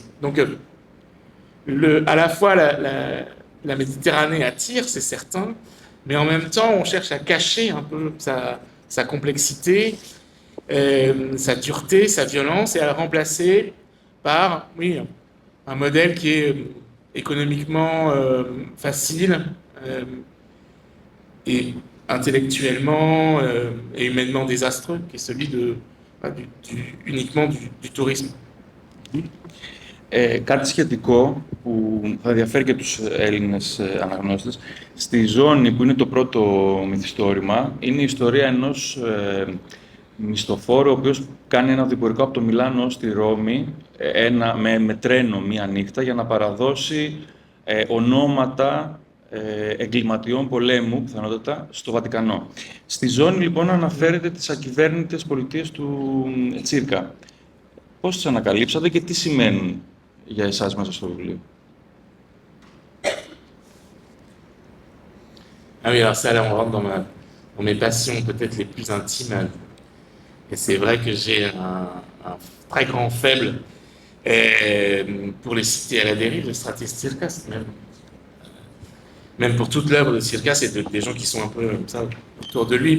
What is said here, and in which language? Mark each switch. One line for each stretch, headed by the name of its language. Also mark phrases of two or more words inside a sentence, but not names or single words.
French: Donc, à la fois, la Méditerranée attire, c'est certain, mais en même temps, on cherche à cacher un peu sa complexité, sa dureté, sa violence, et à la remplacer par, oui, un modèle qui est économiquement facile et intellectuellement et humainement désastreux, qui est celui uniquement du tourisme.
Greek: Κάτι σχετικό που θα ενδιαφέρει και τους Έλληνες αναγνώστες. Στη ζώνη που είναι το πρώτο μυθιστόρημα είναι η ιστορία ενός μισθοφόρου ο οποίος κάνει ένα οδηπορικό από το Μιλάνο στη Ρώμη με τρένο μία νύχτα για να παραδώσει ονόματα εγκληματιών πολέμου, πιθανότατα, στο Βατικανό. Στη ζώνη λοιπόν αναφέρεται τις ακυβέρνητες πολιτείες του Τσίρκα. Πώς τις ανακαλύψατε και τι σημαίνουν για εσάς μέσα στο βιβλίο?
French: Ah oui, alors ça, là, on rentre dans mes passions peut-être les plus intimes. Et c'est vrai que j'ai un très grand faible pour les cités à la dérive de Stratis Tsirkas, même pour toute l'œuvre de Tsirkas et des gens qui sont un peu comme ça autour de lui.